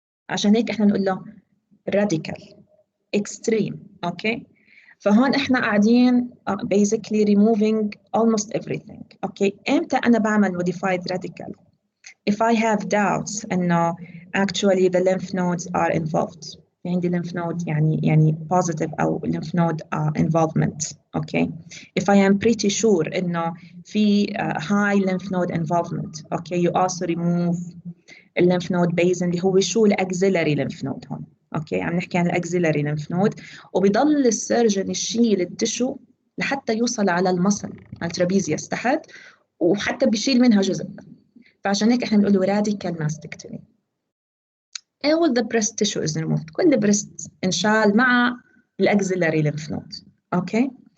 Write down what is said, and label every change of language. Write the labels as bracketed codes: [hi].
[ar] عشان هيك احنا نقول له radical extreme، okay. فهون احنا قاعدين [en] basically removing almost everything، okay. [ar] امتى انا بعمل [en] modified radical؟ if I have doubts انه actually the lymph nodes are involved، عندي lymph node يعني positive او lymph node involvement، okay. if I am pretty sure انه في high lymph node involvement، okay, you also remove lymph node base [ar] اللي هو شو [en] axillary lymph node هون، okay. [ar] عم نحكي عن الاكزيلاري lymph node، وبيضل السيرجن يشيل التشو لحتى يوصل على المصل، على الترابيزيوس تحت، وحتى بيشيل منها جزء. فعشان هيك احنا بنقول له radical mastectomy. [en] all the breast tissue is removed، [ar] كل بريست انشال مع الاكزيلاري [en] lymph node، okay.